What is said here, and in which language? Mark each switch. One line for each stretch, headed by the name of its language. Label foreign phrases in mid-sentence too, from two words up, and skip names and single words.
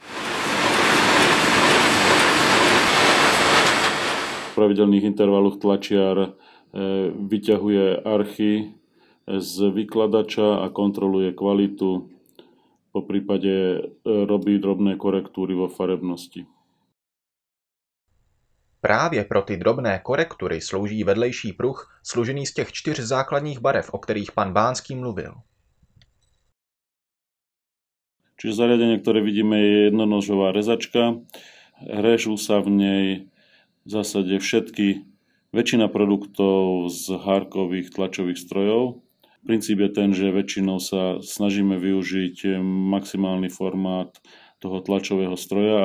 Slovak: V pravidelných intervaloch tlačiar vyťahuje archy z vykladača a kontroluje kvalitu, po prípade robí drobné korektúry vo farebnosti.
Czech: Právě pro ty drobné korektury slouží vedlejší pruh složený z těch 4 základních barev, o kterých pan Bánský mluvil.
Slovak: Čiže zariadenie, ktoré vidíme, je jednonožová rezačka. Režú sa v nej v zásade väčšina produktov z hárkových tlačových strojov. Princíp je ten, že väčšinou sa snažíme využiť maximálny formát toho tlačového stroja a